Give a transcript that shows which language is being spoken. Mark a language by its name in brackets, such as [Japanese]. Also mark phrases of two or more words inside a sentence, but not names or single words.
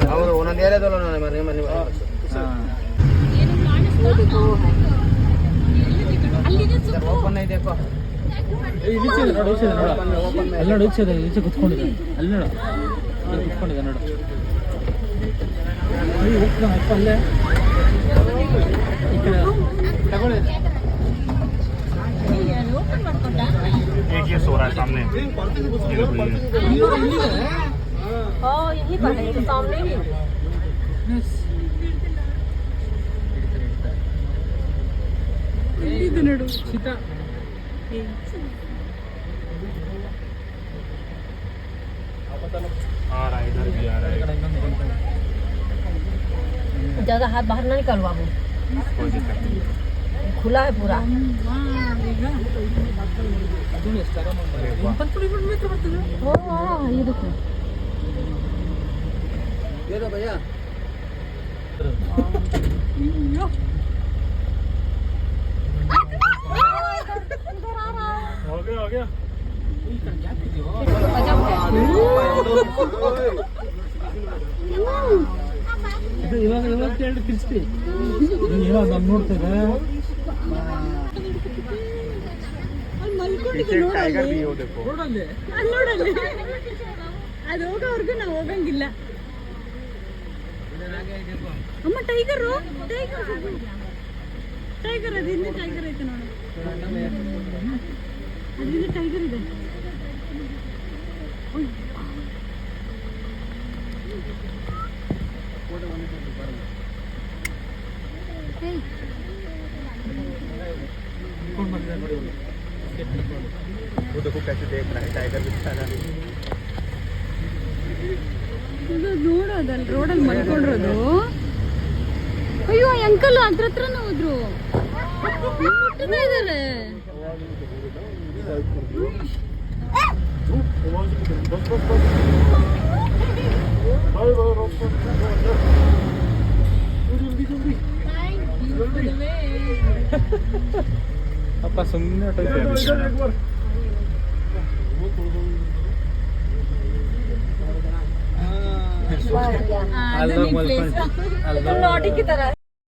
[Kannada] ಹೌದು, ಒಂದೊಂದು ಏರಿಯಾದಲ್ಲೂ ಓಪನ್ ಇದೆಯಪ್ಪ. ನೋಡು ಈಚೆ ಕುತ್ಕೊಂಡಿದೆ, ಅಲ್ಲಿ ನೋಡು, ಕುತ್ಕೊಂಡಿದೆ ನೋಡು. ಹೋಗ್ತಾನಪ್ಪ ಅಲ್ಲೇ, ಈ ಕಡೆ ತಗೊಳ್ಳಿ. [Hindi] सो रहा है सामने. हाँ, यही पर है, तो सामने ही. [Kannada] ಇದು ನೋಡು ಸೀತಾ. [Hindi] आ रहा है, इधर भी आ रहा है. ज्यादा हाथ बाहर ना निकाल बाबू, कोई दिक्कत नहीं. खुला है पूरा. हाँ, ये देखो. ये दो भैया. हो गया. [Kannada] ಇವಾಗ ಎರಡು ತಿರ್ಸ್ತಿ ಏನೋ ನಾನು ನೋಡ್ತೇನೆ. [Hindi] टाइगर भी हो देखो. [Kannada] ನೋಡಲ್ಲಿ ಅದು ಹೋಗೋವರೆಗೂ ನಾವು ಹೋಗಂಗಿಲ್ಲ. ಅಮ್ಮ ಟೈಗರು, ಟೈಗರ್ ಅದು ಹಿಂದೆ ಟೈಗರ್ ಐತೆ ನೋಡು, ಅದ್ರಿಂದ ಟೈಗರ್ ಇದೆ. [Hindi] वो देखो कैसे देख रहा है, टाइगर भी दिखा रहा है. [Kannada] ಇದು ನೋಡೋದಲ್ಲ, ರೋಡಲ್ಲಿ ಮಲ್ಕೊಂಡಿರೋದು. ಅಯ್ಯೋ, ಅಂಕಲ್ ಅದ್ರ ಹತ್ರನೇ ಹೋದ್ರು, ಮುಟ್ಟುತ್ತಾ ಇದಾರೆ. ಅಪ್ಪ ಸುಮ್ಮನೆ [Hindi] नॉटी की तरह